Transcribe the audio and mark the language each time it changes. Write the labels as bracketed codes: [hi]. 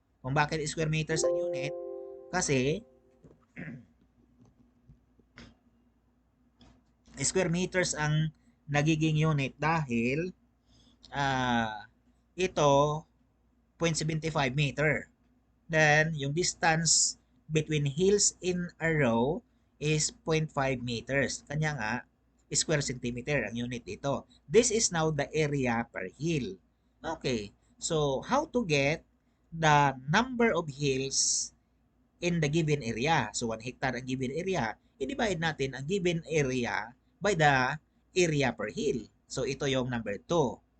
[tl] Kung bakit square meters ang unit? Kasi square meters ang nagiging unit dahil ito 0.75 meter. [en] Then, yung distance between hills in a row is 0.5 meters. [tl] Kanya nga, square centimeter ang unit ito. [en] This is now the area per hill. Okay. So, how to get the number of hills in the given area? So, 1 hectare ang given area. [tl] i-divide natin ang given area [en] by the area per hill. [tl] So, ito yung number 2.